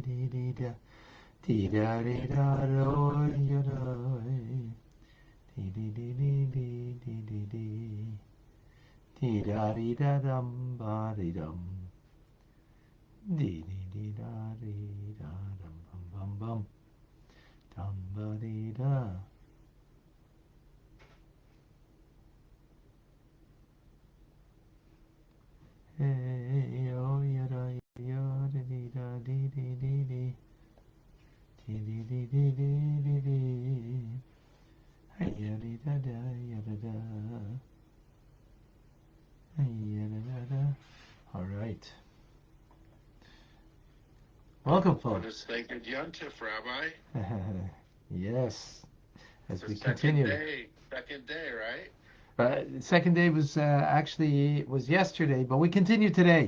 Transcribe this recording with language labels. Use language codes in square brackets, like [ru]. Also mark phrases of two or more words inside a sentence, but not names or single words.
[en] dee dee da dee da dee da do ya da dee dee dee dee dee dee dee dee dee da dee da dum ba dee dum dee dee dee da dee da dum bum bum bum dum ba dee da. Hey yo ya da ya da dee da dee dee dee dee dee dee dee dee dee dee dee. Hey ya dee da da ya da da. Hey ya da da da. All right. Welcome, What folks. is thanking Yontif, Rabbi? Yes, as It's we the second continue. day, right? The second day was actually it was yesterday, but we continue today.